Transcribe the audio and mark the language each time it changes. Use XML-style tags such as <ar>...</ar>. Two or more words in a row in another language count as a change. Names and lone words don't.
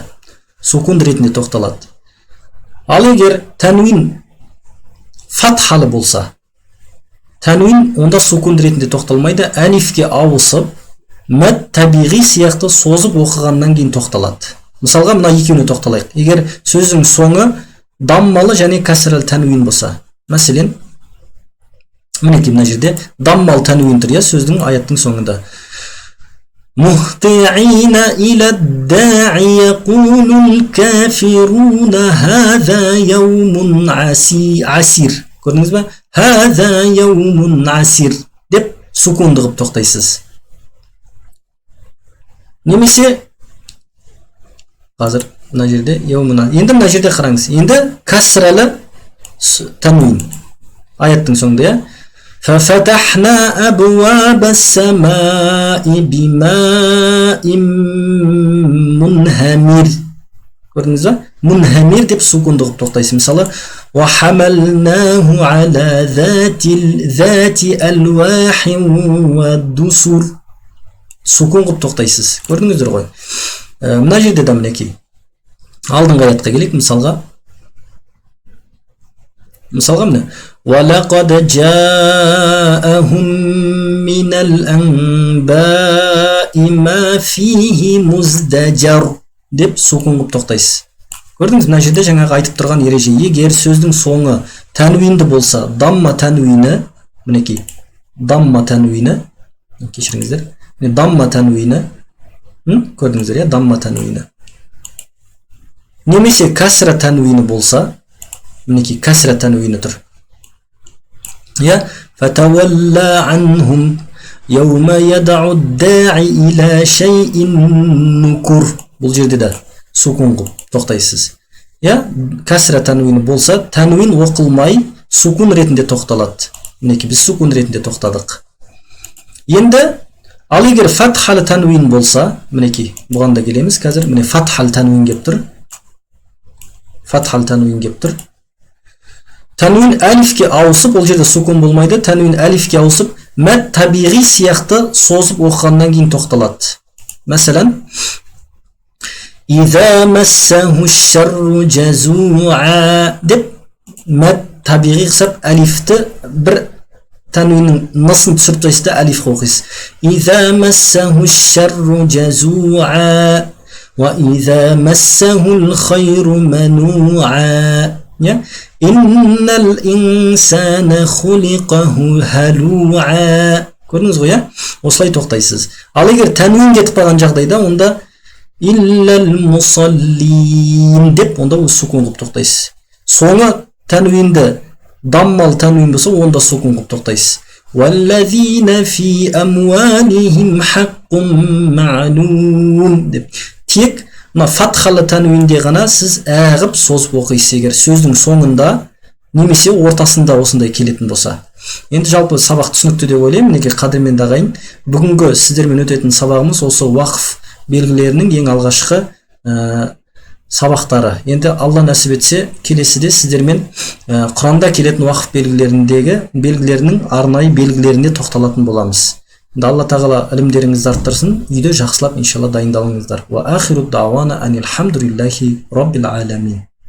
<kk>Сукун ретінде тоқталады. Ал егер тәнуин фатхалы болса, тәнуин онда сукун ретінде тоқталмайды, әлифке ауысып, мәт табиғи сияқты созып оқығаннан кейін тоқталады. Мысалға, мына екеуіне тоқталайық. Егер сөздің соңы даммалы және кәсірәл тәнуин болса, мәселен, мінекей мына жерде даммалы тәнуин тұр, сөздің аяттың соңында.</kk> <ar>مهطعين إلى الداعي يقول الكافرون هذا يوم عسير.</ar> <kk>Көрдіңіз бе?</kk> <ar>هذا يوم عسير</ar> <kk>деп сукунды қылып тоқтайсыз. Немесе қазір мына жерде енді мына жерде қараңыз. Енді кәсірәлі тәнуин аяттың соңында,</kk> <ar>ففتحنا أبواب السماء بماء منهمر.</ar> <kk>Көрдіңіз бе? Munhamir деп сукунды қылып тоқтайсыз. Мысалы,</kk> <ar>وحملناه على ذات ألواح ودسر.</ar> <kk>Сукун қылып тоқтайсыз. Көрдіңіздер ғой. Мына жерде де мінекей. Алдыңғы аятқа келейік, мысалға міне.</kk> <ar>وَلَقَدْ جَاءَهُمْ مِنَ الْأَنْبَاءِ مَا فِيهِ مُزْدَجَرٌ</ar> <kk>деп сукун қылып тоқтайсыз. Көрдіңіз, мына жерде жаңағы айтып тұрған ереже, егер сөздің соңы тәнуинді болса, дамма тәнуині, мінекей, дамма тәнуині, кешіріңіздер, дамма тәнуині, көрдіңіздер, дамма тәнуині. Немесе кәсіра тәнуині болса, мінекей, кәсіра тәнуині тұр.</kk> <ar>فتولى عنهم يوم يدعو الداعي إلى شيء نكر.</ar> <kk>Бұл жерде де сукун қылып тоқтайсыз. Кәсіра тәнуині болса, тәнуин оқылмай сукун ретінде тоқталады. Мінекей, біз сукун ретінде тоқтадық. Енді, ал егер фатхалы тәнуин болса, мінекей, бұған да келеміз қазір. Міне фатхалы тәнуин кеп тұр. Фатхалы тәнуин кеп тұр. Тәнуин әлифке ауысып, ол жерде сукун болмайды, тәнуин әлифке ауысып, мәт табиғи сияқты созып оқығаннан кейін тоқталады. Мәселен,</kk> <ar>إِذَا مَسَّهُ الشَّرُّ جَزُوعًا</ar> <kk>деп мәт табиғи қысап әлифті бір тәнуиннің насын түсіріп тастайсыз, әлифке оқисыз.</kk> <ar>إِذَا مَسَّهُ الشَّرُّ جَزُوعًا وَإِذَا مَسَّهُ الْخَيْرُ مَنُوعًا. إِنَّ الْإِنسَانَ خُلِقَ هَلُوعًا</ar> <kk>Көрдіңіз ғой, иә? Осылай тоқтайсыз. Ал егер тәнуин кетіп қалған жағдайда, онда</kk> <ar>إلا المصلين</ar> <kk>деп, онда сукун қылып тоқтайсыз. Соңы тәнуинді даммал тәнуин болса, онда сукун қылып тоқтайсыз.</kk> <ar>والذين في أموالهم حق معلوم деп.</ar> <kk>Тек мына фатхалы тәнуинде ғана сіз әғып созып оқисыз, егер сөздің соңында немесе ортасында осындай келетін болса. Енді жалпы сабақ түсінікті деп ойлаймын. Мінекей қадірменді ағайын, бүгінгі сіздермен өтетін сабағымыз осы уақыф белгілерінің ең алғашқы сабақтары. Енді Алла нәсіп етсе, келесіде сіздермен Құранда келетін уақыф белгілерінің арнайы белгілеріне тоқталатын боламыз. Енді Алла тағала ілімдеріңізді арттырсын, үйде жақсылап иншалла дайындалыңыздар.</kk> <ar>وآخر دعوانا أن الحمد لله رب العالمين.</ar>